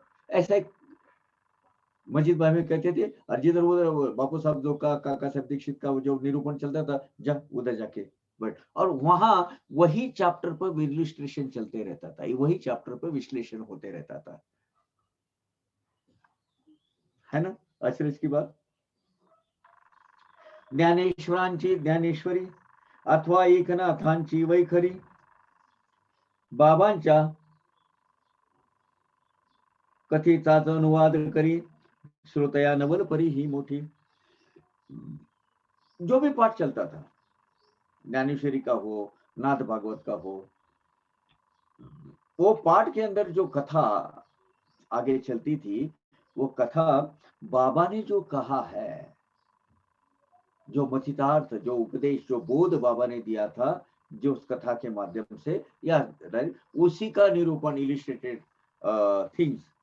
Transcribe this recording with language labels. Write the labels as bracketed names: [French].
[Hindi] ऐसा एक मस्जिद भाई में कहते थे, और जिधर उधर बापू साहब जो काका साहब दीक्षित का जो निरूपण चलता था, जा उधर जाके बैठ, और वहां वही चैप्टर पर इलस्ट्रेशन चलते रहता था, वही चैप्टर पर विश्लेषण होते रहता था, है ना आश्चर्य की बात। [Marathi] ज्ञानेश्वरांची ज्ञानेश्वरी अथवा एकनाथांची वैखरी, बाबांच्या कथेचाच अनुवाद करी, श्रोतया नवल परी ही मोठी। [Hindi] जो भी पाठ चलता था, ज्ञानेश्वरी का हो, नाथ भागवत का हो, वो पाठ के अंदर जो कथा आगे चलती थी, वो कथा बाबा ने जो कहा है, जो मचितार्थ, जो उपदेश, जो बोध बाबा ने दिया था, जो उस कथा के माध्यम से, या उसी का निरूपण, इलिस्ट्रेटेड थिंग्स